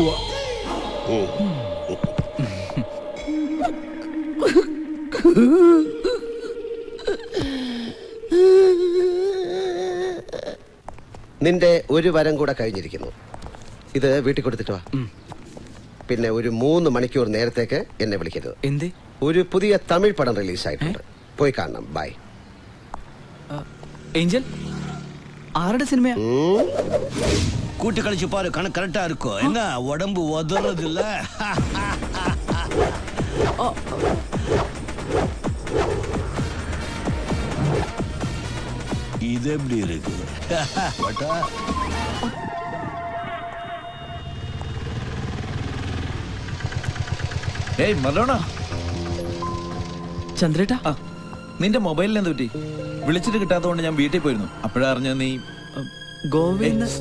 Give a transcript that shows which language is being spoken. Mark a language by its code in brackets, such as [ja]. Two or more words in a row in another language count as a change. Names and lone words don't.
[ml] നിന്റെ ഒരു വരം കൂടെ കഴിഞ്ഞിരിക്കുന്നു. ഇത് വീട്ടിൽ കൊടുത്തിട്ട് വാ. പിന്നെ ഒരു 3 മണിക്കൂർ നേരത്തേക്ക് എന്നെ വിളിക്കരുത്. എന്തേ? ഒരു പുതിയ തമിഴ് പടം റിലീസായിട്ടുണ്ട്, പോയി കാണണം. ബൈ. ഏഞ്ചൽ, ആരുടെ സിനിമയാ? [ta] கூட்டு கழிச்சு பாரு, கணக்கு கரெக்டா இருக்கும். என்ன உடம்பு உதறது இல்ல? இது எப்படி இருக்கு? [ml] ഏയ് മറഡോണ, ചന്ദ്രേട്ടാ, നിന്റെ മൊബൈലിൽ എന്ത് പറ്റി? വിളിച്ചിട്ട് കിട്ടാത്തതുകൊണ്ട് ഞാൻ വീട്ടിൽ പോയിരുന്നു. അപ്പോഴാ അറിഞ്ഞ നീ ഗോവയിൽ.